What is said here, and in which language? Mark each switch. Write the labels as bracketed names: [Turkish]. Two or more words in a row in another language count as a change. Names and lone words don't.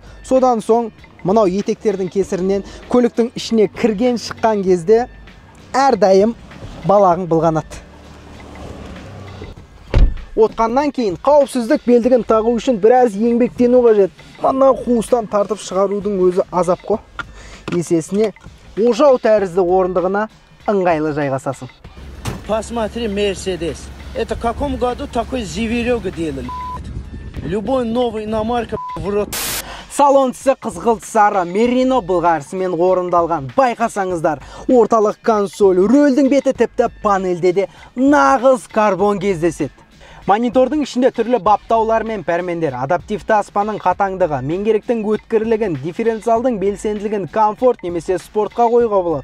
[Kazakh] Содан соң, мынау етектердің кесірінен көліктің ішіне кірген шыққан кезде әрдайым балағың былғанады. Отқаннан кейін қауіпсіздік белдігін тағу үшін біраз еңбектену қажет. Мына қуыстан тартып шығарудың өзі азап қой. Есесіне ожау тәрізді орындығына ыңғайлы жайғасасың. [Russian] Посмотри, Mercedes. Это в каком году такой зверёга делали? Любой новый иномарка в рот. [Kazakh] Салонтысы қызғылт сары мерино былғарысымен орындалған. Байқасаңыздар, орталық консоль, рөлдің беті тіпті панельде де нағыз карбон кездеседі. Монитордың ішінде түрлі баптаулар мен пәрмендер, адаптивті аспанның қатаңдығы, меңгеріктің өткірлігін, дифференциалдың белсенділігін комфорт немесе спортқа қоюға болады.